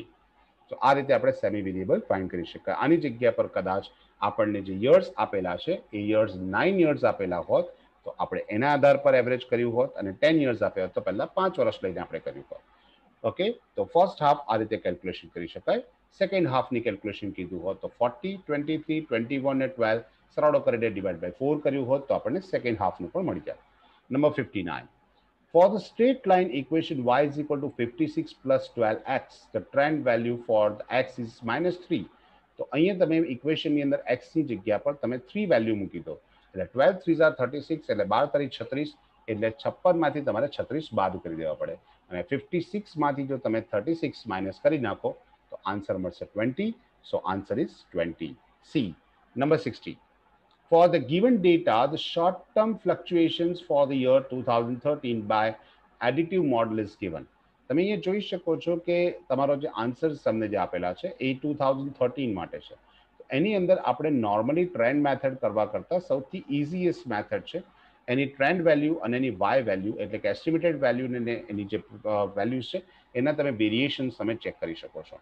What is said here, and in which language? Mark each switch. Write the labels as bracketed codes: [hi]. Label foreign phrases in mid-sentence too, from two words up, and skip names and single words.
[gu] તો આ રીતે આપણે [en] semi variable find [gu] કરી શકાય. આની જગ્યા પર કદાચ આપણને જે યર્સ આપેલા છે એ યર્સ 9 યર્સ આપેલા હોત તો આપણે એના આધાર પર એવરેજ કર્યું હોત, અને 10 યર્સ આપ્યા હોત તો પહેલા 5 વર્ષ લઈને આપણે કર્યું હોત. ઓકે, તો [en] first half [gu] આ રીતે કેલ્ક્યુલેશન કરી શકાય. [en] second half [gu] કેલ્ક્યુલેશન કીધું હોત તો 40, 23, 21 અને 12 સરવાળો કરીને [en] divide by 4 [gu] કર્યું હોત તો આપણને [en] second half [gu] પણ મળી જાય. નંબર 59, [en] for the straight line equation y is equal to 56 plus 12x, the trend value for the x is -3. [gu] તો અહીંયા તમે ઇક્વેશનની અંદર x ની જગ્યા પર તમે 3 વેલ્યુ મૂકી દો, એટલે 12 3 36, એટલે 12 તારી 36, એટલે 56માંથી તમારે 36 બાદ કરી દેવા પડે અને 56માંથી જો તમે 36 માઇનસ કરી નાખો તો આન્સર મળશે 20. [en] So answer is 20. C. Number 60. For the given data, the short-term fluctuations for the year 2013 by additive model is given. [gu] તમે અહીંયા જોઈ શકો છો કે તમારો જે આન્સર્સ તમને જે આપેલા છે એ 2013 માટે છે. એની અંદર આપણે નોર્મલી [en] trend method [gu] કરવા કરતાં સૌથી [en] easiest method [gu] છે એની [en] trend value [gu] અને એની [en] y value [gu] એટલે કે [en] estimated value [gu] ને એની જે વેલ્યુઝ છે એના તમે વેરિએશન્સ તમે ચેક કરી શકો છો.